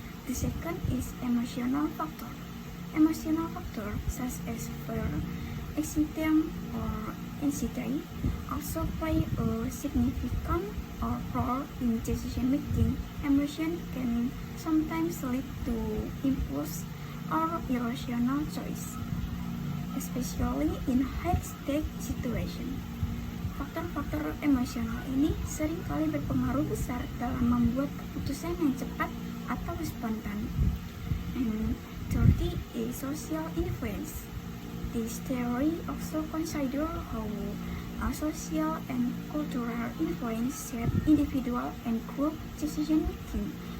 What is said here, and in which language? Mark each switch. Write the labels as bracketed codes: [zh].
[en] The second is emotional factor. Emotional factors such as fear, excitement, or anxiety also play a significant role in decision making. Emotion can sometimes lead to impulse or irrational choice, especially in high-stake situation. [id] Faktor-faktor emosional ini seringkali berpengaruh besar dalam membuat keputusan yang cepat atau spontan. [en] And third is social influence. This theory also considers how social and cultural influence shape individual and group decision making.